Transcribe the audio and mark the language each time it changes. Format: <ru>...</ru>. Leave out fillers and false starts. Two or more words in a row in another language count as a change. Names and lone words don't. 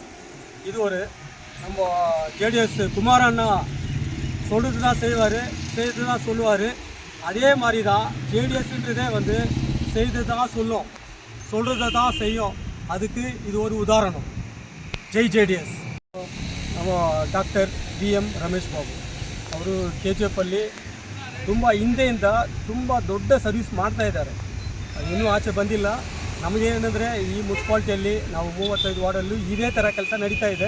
<ta>இது ஒரு நம்ம ஜேடிஎஸ் குமாரண்ணா சொல்கிறது தான் செய்வார், செய்து தான் சொல்லுவார். அதே மாதிரி தான் ஜேடிஎஸ்ன்றதே வந்து செய்து தான் சொல்லும், சொல்கிறத தான் செய்யும். அதுக்கு இது ஒரு உதாரணம். ஜெய் ஜேடிಎಸ್.</ta> <kn>ನಮ್ಮ ಡಾಕ್ಟರ್ BM ರಮೇಶ್ ಬಾಬು ಅವರು KGF ಅಲ್ಲಿ ತುಂಬ ಹಿಂದೆಯಿಂದ ತುಂಬ ದೊಡ್ಡ ಸರ್ವಿಸ್ ಮಾಡ್ತಾಯಿದ್ದಾರೆ. ಇನ್ನೂ ಆಚೆ ಬಂದಿಲ್ಲ. ನಮಗೇನೆಂದರೆ ಈ ಮುನ್ಸಿಪಾಲ್ಟಿಯಲ್ಲಿ ನಾವು 35 ವಾರ್ಡಲ್ಲೂ ಇದೇ ಥರ ಕೆಲಸ ನಡೀತಾ ಇದೆ.</kn>